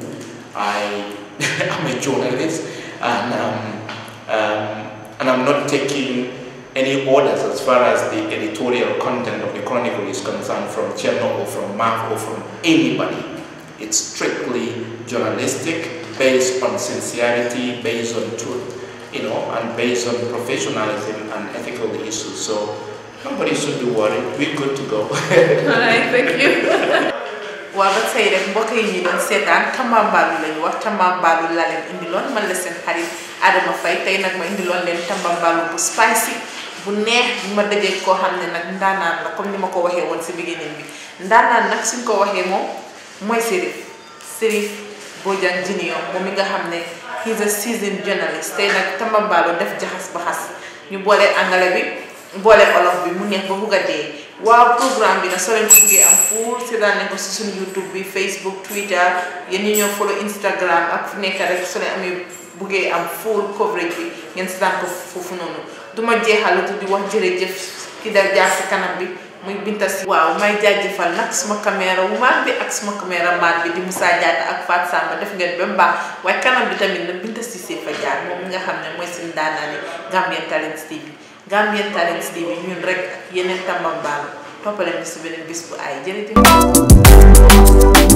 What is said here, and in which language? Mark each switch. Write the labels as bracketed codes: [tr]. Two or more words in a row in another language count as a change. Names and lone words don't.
[en] I'm a journalist, and I'm not taking any orders as far as the editorial content of the chronicle is concerned from Cherno or from Mark or from anybody. It's strictly journalistic, based on sincerity, based on truth, you know, and based on professionalism and ethical issues. So nobody should be worried. We're good to go. Alright, thank you. [wo] Waaw ba tey rek mbokk yi ñu doon seetaan tambambalu lañu wax tambambalu la leen indiloon man la seen xarit Adama Faye tey nag ma indiloon leen tambambalu bu spicy bu neex bu ma dajee koo xam ne nag ndaanaan la comme ni ma ko waxee woon si beginning bi ndaanaan nag suñ ko waxee moom mooy Serif Bojang Junior moom mi nga xam ne [en] he's a seasoned journalist [wo] tey nag tambambalu def jaxas ba xas ñu boole angale bi boole olof bi mu neex ba bugg a dee waaw programme bi nag soo leen ko buggee am full seetaan nañ ko si suñu YouTube bi Facebook Twitter yéen ñi ñoo follow Instagram ak fu nekk rek soo leen amee buggee am [en] full coverage [wo] bi ngeen seetaan ko foofu noonu duma jeexalatu di wax jërëjëf ki dal jaar si kanam bi muy Binta Si waaw may jaajëfal nag suma caméra woman bi ak suma caméraman bi di Moussa Diatta ak Fat Samba def ngeen ba mu baax waaye kanam bi tamit nag Binta Si fa jaar moom mi nga xam ne mooy suñu daanaani Gambian Talents TV Gambian Talents TV ñun rek ak yeneen tambambalu toppale ñu si beneen bis bu ay jërëjëf